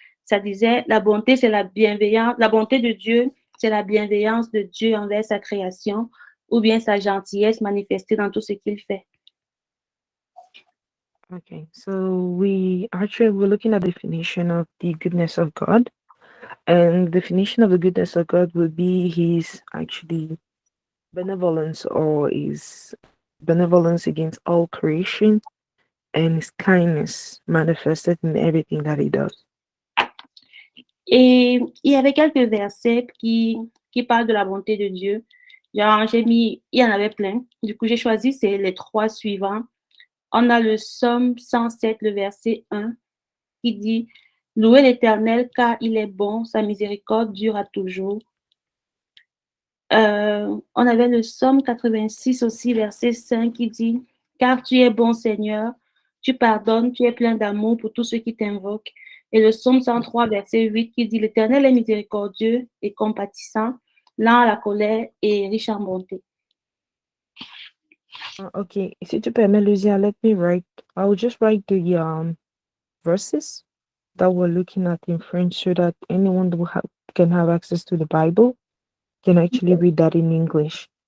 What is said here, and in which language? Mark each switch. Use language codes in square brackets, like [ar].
[fr] Ça disait, la bonté, c'est la bienveillance. La bonté de Dieu, c'est la bienveillance de Dieu envers sa création ou bien sa gentillesse manifestée dans tout ce qu'il fait. [en] Okay, so we're looking at the definition of the goodness of God. And the definition of the goodness of God would be his actually benevolence or his benevolence against all creation and his kindness manifested in everything that he does. [fr] Et il y avait quelques versets qui parlent de la bonté de Dieu. Genre, il y en avait plein. Du coup, j'ai choisi les trois suivants. On a le Psaume 107, le verset 1, qui dit « Louez l'Éternel car il est bon, sa miséricorde dure à toujours. » On avait le Psaume 86 aussi, verset 5, qui dit « Car tu es bon Seigneur, tu pardonnes, tu es plein d'amour pour tous ceux qui t'invoquent. » Et le Psaume 103, verset 8, qui dit « L'Éternel est miséricordieux et compatissant, lent à la colère et riche en bonté. » [en] Okay, [fr] si tu permets, [en] Lucia, I will just write the verses that we're looking at in French so that anyone who can have access to the Bible can actually read that in English.